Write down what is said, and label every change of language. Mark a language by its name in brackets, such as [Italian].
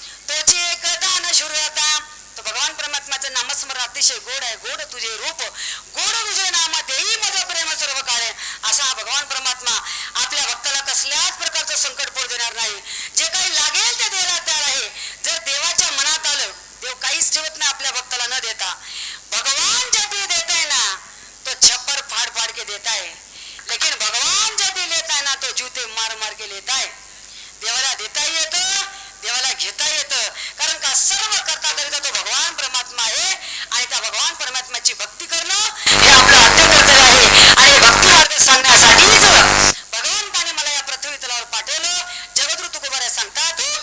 [Marathi] तोची एकदा न शुद्धता. तो भगवान परमात्म्याचं नामस्मरण अतिशय गोड आहे. गोड तुझे रूप गोड तुझे नाम देई मज प्रेम सर्व काळे. असा हा भगवान परमात्मा आपल्या भक्ताला कसल्याच प्रकारचं संकट पडू देणार नाही. जे काही लागेल ते द्यायला तयार आहे. जर देवाच्या मनात आलं देव काहीच ठेवत नाही आपल्या भक्ताला न देता. [Hindi] भगवान जब भी देता है ना तो छप्पर फाड़ फाड़ के देता है, लेकिन भगवान जब भी लेता है ना तो जूते मार मार के लेता है. [Marathi] देवाला देता येतं, देवाला घेता येतं, कारण का सर्व करता करिता तो भगवान परमात्मा आहे. आणि त्या भगवान परमात्म्याची भक्ती करणं हे आपलं आद्य कर्तव्य आहे. आणि भक्ती मार्ग सांगण्यासाठीच भगवंताने मला या पृथ्वी तलावर पाठवलं. जगद्गुरु तुकोबाराय सांगतात